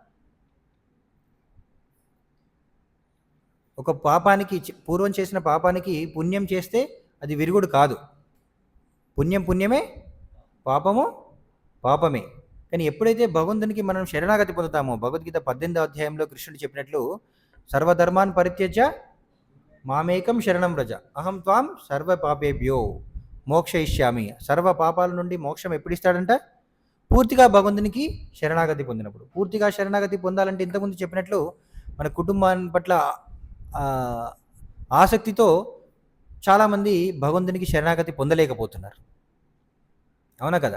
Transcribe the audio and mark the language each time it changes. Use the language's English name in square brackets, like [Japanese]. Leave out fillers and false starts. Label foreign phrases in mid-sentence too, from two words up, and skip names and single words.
[Telugu] ఒక పాపానికి పూర్వం చేసిన పాపానికి పుణ్యం చేస్తే అది విరుగుడు కాదు. పుణ్యం పుణ్యమే, పాపము పాపమే. కానీ ఎప్పుడైతే భగవంతునికి మనం శరణాగతి పొందుతామో, భగవద్గీత 18వ అధ్యాయంలో కృష్ణుడు చెప్పినట్లు [Sanskrit] సర్వధర్మాన్ పరిత్యజ్య మామేకం శరణం వ్రజ అహం త్వాం సర్వ పాపేభ్యో మోక్షయిష్యామి. [Telugu] సర్వ పాపాల నుండి మోక్షం ఎప్పుడు ఇస్తాడంట? పూర్తిగా భగవంతునికి శరణాగతి పొందినప్పుడు. పూర్తిగా శరణాగతి పొందాలంటే ఇంతకుముందు చెప్పినట్లు మన కుటుంబాన్ని పట్ల ఆసక్తితో చాలామంది భగవంతునికి శరణాగతి పొందలేకపోతున్నారు. అవునా కదా?